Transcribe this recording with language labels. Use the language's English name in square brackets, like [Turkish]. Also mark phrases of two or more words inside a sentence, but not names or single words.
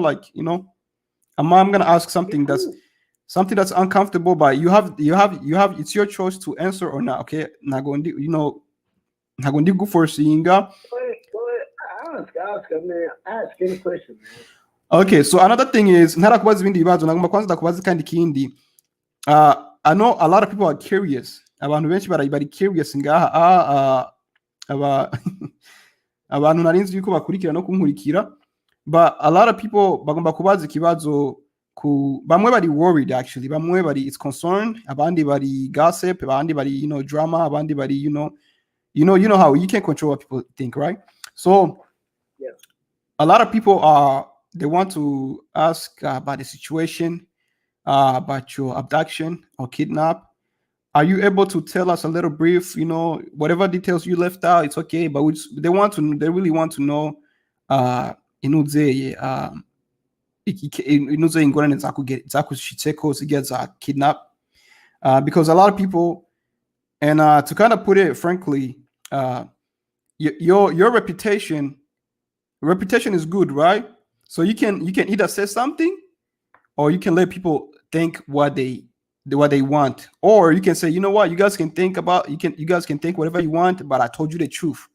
[English] Like, I'm gonna ask It's cool. something that's uncomfortable, but you have. It's your choice to answer or not. Okay, nagondi go for singa. Ask, man. Ask any question, man. Okay, so another thing is [Rundi] ntarakubaza ibindi bibazo nagomba kwanza ndakubaza kandi kindi. [English] I know a lot of people are curious. [Rundi] Abantu benshi bari curious ngaha. Aba abantu narinzi yuko bakurikira no kunkurikira, [English] but a lot of people [Rundi] bagomba kubaza ikibazo ku bamwe bari [English] worried actually, [Rundi] bamwe bari [English] it's concerned, [Rundi] abandi bari [English] gossip, [Rundi] abandi bari [English] drama, [Rundi] abandi bari [English] you know how you can't control what people think, right? So Yeah. a lot of people they want to ask about the situation, about your abduction or kidnap. Are you able to tell us a little brief, whatever details you left out, it's okay, but they really want to know, [Rundi] inuze, inuze ingorane zakushitseko zigira za kidnap, [English] because a lot of people, and to kind of put it frankly, your reputation is good, right? So you can either say something, or you can let people think what they want, or you can say, you know what, you guys can think whatever you want, but I told you the truth.